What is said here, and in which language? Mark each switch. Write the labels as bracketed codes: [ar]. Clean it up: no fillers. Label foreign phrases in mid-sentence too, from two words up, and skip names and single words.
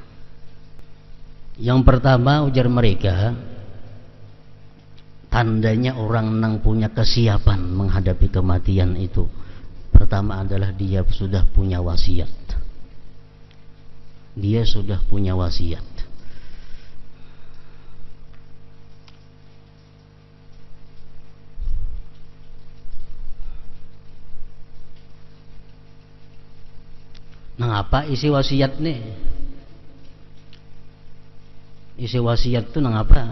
[id] Yang pertama, ujar mereka, tandanya orang nang punya kesiapan menghadapi kematian itu, pertama adalah dia sudah punya wasiat. Dia sudah punya wasiat. Nang apa isi wasiat nih? Isi wasiat itu nang apa?